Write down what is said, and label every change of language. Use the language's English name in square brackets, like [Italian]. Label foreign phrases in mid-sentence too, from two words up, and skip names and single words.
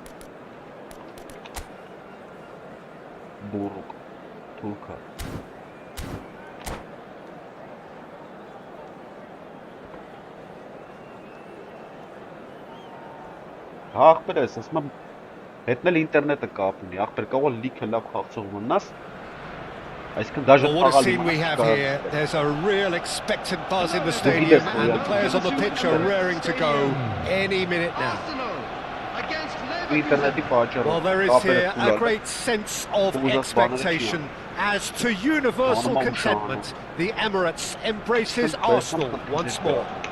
[Armenian] Բուրուկ, թուրքա։ Հա ախպեր ես, ասում եմ հետնել ինտերնետը կապ ունի, ախպեր կարող լիքը լավ խաղցող մնաս, այսինքն դաժե [English] Well, what a scene we have here. There's a real expectant buzz in the stadium and the players on the pitch are raring to go any minute now. Well, there is here a great sense of expectation. As to universal contentment, the Emirates embraces Arsenal once more.